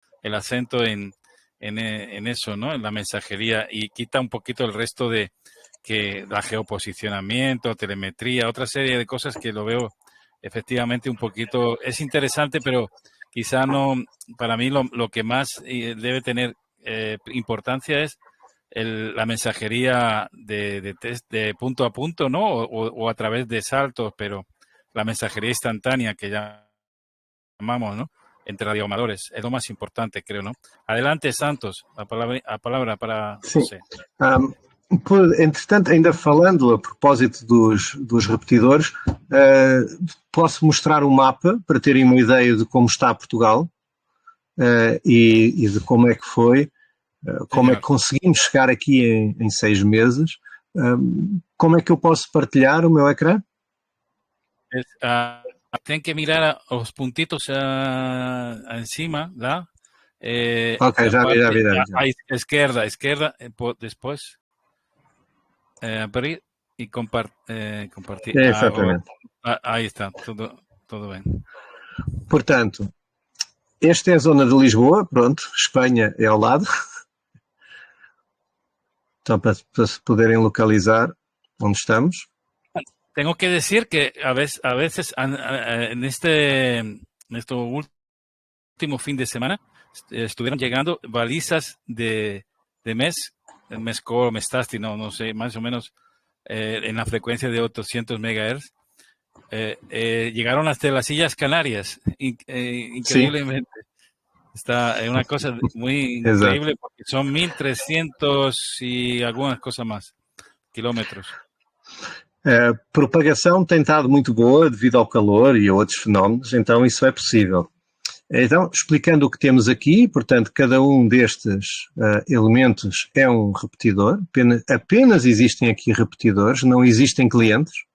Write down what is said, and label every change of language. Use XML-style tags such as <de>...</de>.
<es>El acento en eso, ¿no? En la mensajería, y quita un poquito el resto de que la geoposicionamiento, telemetría, otra serie de cosas que lo veo efectivamente un poquito, es interesante, pero quizá no, para mí lo que más debe tener importancia es la mensajería de punto a punto, ¿no? O a través de saltos, pero la mensajería instantánea que llamamos, ¿no? Entre radioamadores, es lo más importante, creo, ¿no? Adelante, Santos, a palabra para José.</es> <pt>Entretanto, ainda falando a propósito dos repetidores, posso mostrar um mapa para terem uma ideia de como está Portugal e de como é que foi, como é que conseguimos chegar aqui em 6 meses. Como é que eu posso partilhar o meu ecrã?</pt> <es>Tem que mirar os puntitos encima, lá.</es> <pt>Ok, já vi. A esquerda,</pt> <es>después abrir y compartir.</es> <pt>Exatamente.</pt> <es>Ahí está, todo bien.</es> <pt>Portanto, esta é a zona de Lisboa, pronto, Espanha é ao lado. Então, para se poderem localizar onde estamos.</pt> <es>Tengo que decir que a veces en este último fin de semana estuvieron llegando balizas de MESCO, Mestasti, no sé, más o menos en la frecuencia de 800 MHz. Llegaron hasta las Islas Canarias, increíblemente. Está una cosa muy increíble porque son 1.300 y algunas cosas más kilómetros.</es> <pt>A propagação tem estado muito boa devido ao calor e a outros fenómenos, então isso é possível. Então, explicando o que temos aqui, portanto, cada um destes elementos é um repetidor, apenas existem aqui repetidores, não existem clientes.</pt>